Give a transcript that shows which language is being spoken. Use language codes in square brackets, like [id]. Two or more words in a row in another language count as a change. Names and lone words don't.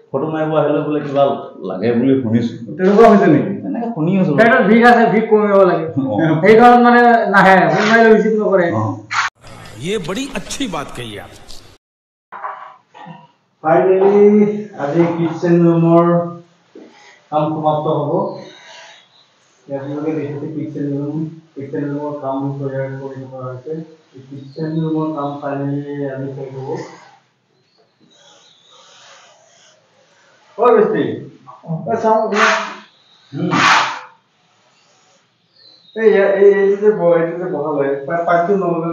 [as] ফটো মাৰিব আহিলে বোলে কিবা লাগে বুলি শুনিছো তেনেকুৱা হৈছে নেকি এনেকে শুনি আছো পেটৰ বিষ আছে বিষ কমিব লাগে সেইকাৰণে মানে নাহে ফোন মাৰিলে ৰিচিভ নকৰে [hi] ये बड़ी अच्छी बात कही आप [as] ফাইনেলি আজি কিচেন ৰুমৰ কাম সমাপ্ত হ'ব ইয়াতে দেখিছে কিচেন ৰুমৰ কাম তৈয়াৰ কৰি থকা হৈছে কিচেন ৰুমৰ কাম ফাইনেলি আজি শেষ হ'ব বেছি চাওঁ এইটো যে বহা লয় পাইপটো নলগালে